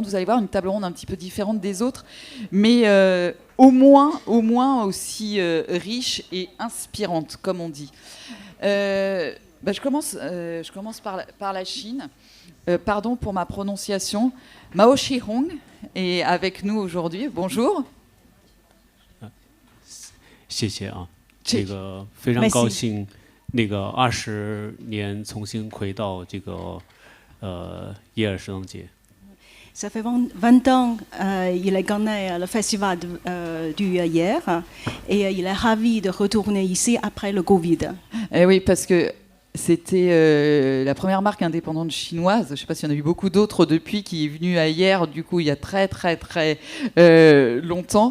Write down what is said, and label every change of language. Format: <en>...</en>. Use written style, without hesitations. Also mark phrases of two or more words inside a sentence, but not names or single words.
<fr>Vous allez voir une table ronde un petit peu différente des autres, mais au moins aussi riche et inspirante, comme on dit. Je commence par la Chine. Pardon pour ma prononciation. Mao Shihong est avec nous aujourd'hui. Bonjour.</fr> <zh>谢谢啊，这个非常高兴，那个20年重新回到这个耶尔时装节。</zh> <fr>Ça fait 20 ans il a gagné le festival du hier et il est ravi de retourner ici après le Covid. Eh oui, parce que c'était la première marque indépendante chinoise. Je ne sais pas s'il y en a eu beaucoup d'autres depuis qui est venue à hier, du coup, il y a très longtemps.</fr>